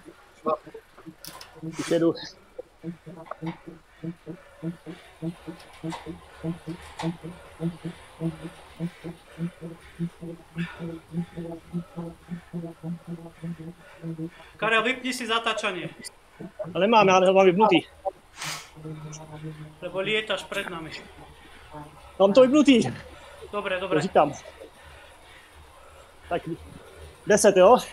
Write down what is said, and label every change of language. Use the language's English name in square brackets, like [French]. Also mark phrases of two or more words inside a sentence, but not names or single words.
[Czech] Už jedu. [Slovak] Karel, vypni si zatáčanie, [Czech] Ale nemám, já ho mám vypnutý. [Slovak] lebo lietaš pred nami. [Czech] Mám to vypnutý, [Slovak] Dobre. [Czech] to říkám. Tak 10, jo?